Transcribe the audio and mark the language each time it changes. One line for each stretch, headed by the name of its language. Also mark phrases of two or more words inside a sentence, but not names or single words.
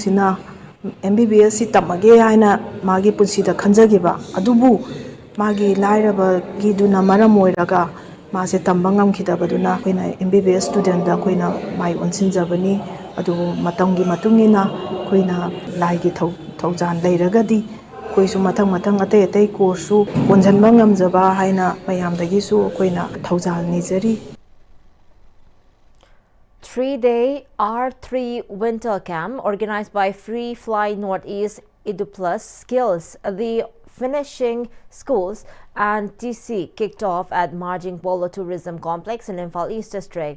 Manipuri: sina MBBS si tamage haina magi punsida khanjagiba adubu magi lairaba gi duna maram oiraga mase tamba ngamkhidabaduna koina
English: MBBS student
Manipuri: da koina mai onsinjabani adu matamgi matungina koina laigi thaujan leiragadi koisu mathang atei course su onjanba ngamjaba haina mayamdagi su koina thaujan nijari.
English: 3-day R3 winter camp organized by Free Fly Northeast Plus Skills, the finishing schools and TC kicked off at Marjing Polo Tourism Complex in Imphal East District.